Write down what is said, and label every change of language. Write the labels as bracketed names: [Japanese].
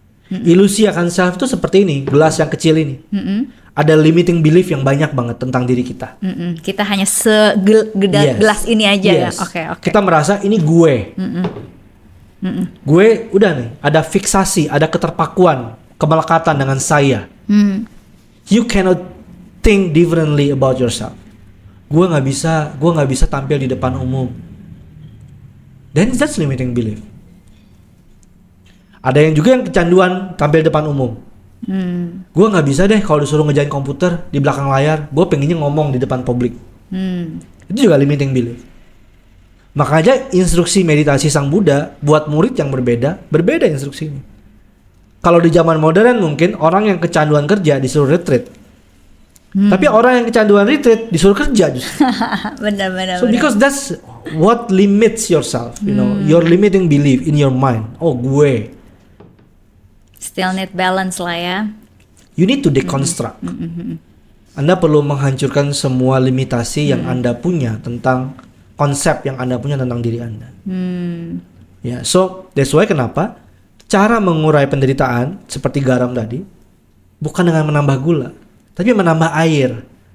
[Indonesian] Ilusi akan self itu seperti ini, gelas yang kecil ini. Ada limiting belief yang banyak banget tentang diri kita. Kita hanya gelas ini aja ya. Okay. Kita merasa ini gue. Gue udah nih, ada fiksasi, ada keterpakuan, kemelekatan dengan saya. [English] You cannot think differently about yourself. [Indonesian] Gue nggak bisa tampil di depan umum. [English] Then that's limiting belief. [Indonesian] Ada yang juga yang kecanduan tampil depan umum. Gue nggak bisa deh kalau disuruh ngejain komputer di belakang layar. Gue pengennya ngomong di depan publik. Itu juga limiting belief. Makanya instruksi meditasi Sang Buddha buat murid yang berbeda instruksinya. Kalau di zaman modern mungkin orang yang kecanduan kerja disuruh retreat. Tapi orang yang kecanduan retreat disuruh kerja justru. Benar. [English] So because that's what limits yourself, your limiting belief in your mind. [Indonesian] Oh, gue. [English] Still need balance lah ya. You need to deconstruct. [Indonesian] Anda perlu menghancurkan semua limitasi yang Anda punya tentang konsep yang Anda punya tentang diri Anda. Ya, [English] so that's why [Indonesian] kenapa cara mengurai penderitaan seperti garam tadi bukan dengan menambah gula, tapi menambah air.